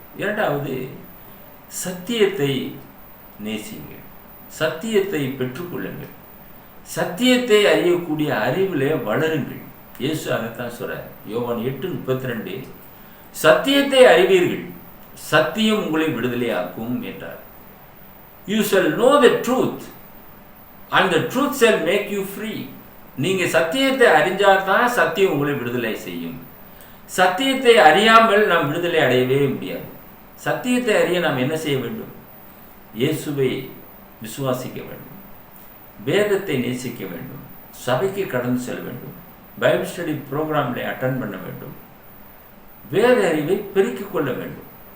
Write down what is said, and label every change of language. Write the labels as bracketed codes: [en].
[ta] இரண்டாவது, சத்தியத்தை நேசியுங்கள், சத்தியத்தை பெற்றுக்கொள்ளுங்கள், சத்தியத்தை அறியக்கூடிய அறிவிலே வளருங்கள். இயேசு அதைத்தான் சொல்றார். யோவான் 8:32, சத்தியத்தை அறிவீர்கள், சத்தியம் உங்களை விடுதலையாக்கும் என்றார். [en] You shall know the truth and the truth shall make you free. [ta] நீங்க சத்தியத்தை அறிஞ்சாதான் சத்தியம் உங்களை விடுதலை செய்யும். சத்தியத்தை அறியாமல் நாம் விடுதலை அடையவே முடியாது. சத்தியத்தை அறிய நாம் என்ன செய்ய வேண்டும்? இயேசுவை விசுவாசிக்க வேண்டும். வேதத்தை நேசிக்க வேண்டும், சபைக்கு கடந்து செல்ல வேண்டும், பைபிள் ஸ்டடி ப்ரோக்ராம்களை அட்டன் பண்ண வேண்டும், வேத அறிவை பெருக்கிக் கொள்ள வேண்டும்.